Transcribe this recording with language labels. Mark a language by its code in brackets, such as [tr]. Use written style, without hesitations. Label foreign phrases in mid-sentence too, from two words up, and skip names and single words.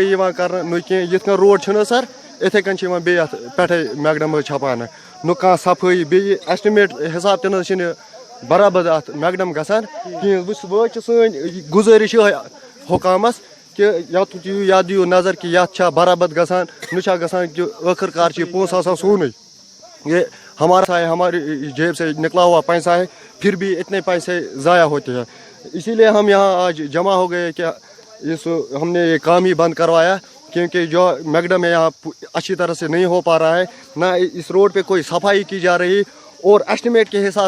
[ks] یِوان کرنہٕ نہ کینٛہہ یِتھ کٔنۍ روڈ چھُنہٕ سر اِتھے کٔنۍ چھِ یِوان بیٚیہِ یتھ پٮ۪ٹھے میکڈم چھپان نہ کانٛہہ صفٲیی بیٚیہِ ایسٹِمیٹ حساب تہِ نہ چھِنہٕ برابر اتھ میکڈم گژھان کِہیٖنۍ وۄنۍ چھِ سٲنۍ گُزٲرِش یِہے حکامس کہ یتھ دِیِو یتھ دِیِو نظر کہ یتھ چھا برابر گژھان نہ چھا گژھان کہ ٲخر کار چھِ یہ پونٛسہٕ آسان سونُے [ur] یہ ہمارا ہے ہماری جیب سے نکلا ہوا پیسہ ہے پھر بھی اتنے پیسے ضائع ہوتے ہیں اسی لیے ہم یہاں آج جمع ہو گئے کہ ہم نے یہ کام ہی بند کروایا کیونکہ جو میکڈم ہے یہاں اچھی طرح سے نہیں ہو پا رہا ہے نہ اس روڈ پہ کوئی صفائی کی جا رہی اور ایسٹیمیٹ کے حساب